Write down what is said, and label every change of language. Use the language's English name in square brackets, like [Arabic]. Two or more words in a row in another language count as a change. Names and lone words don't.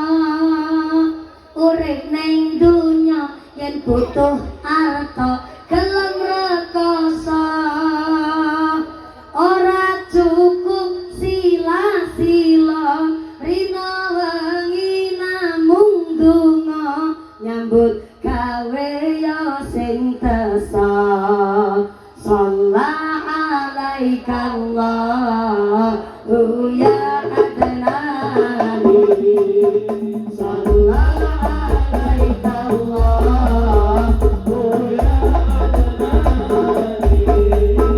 [Javanese] Urip ning donya yen butuh harta gelem rekoso. Ora cukup sila-sila rina wengi namung donga nyambut gawe yo sing tesa. [Arabic] صلى الله عليك الله يا عدناني. صلى الله عليك الله يا عدناني.